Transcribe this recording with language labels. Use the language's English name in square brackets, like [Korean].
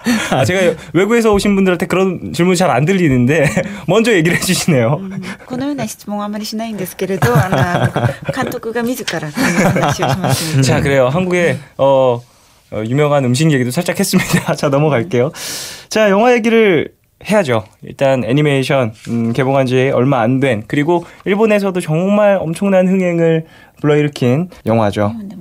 [Korean] 아, 제가 외국에서 오신 분들한테 그런 질문 잘 안 들리는데 먼저 얘기를 해주시네요. [Japanese] このような質問はあまりしないんですけれど、監督が自らこの話をしました。 [Korean] 자, 그래요. 한국의 유명한 음식 얘기도 살짝 했습니다. 자, 넘어갈게요. 자, 영화 얘기를 해야죠. 일단 애니메이션 개봉한 지 얼마 안 된, 그리고 일본에서도 정말 엄청난 흥행을 불러일으킨 영화죠.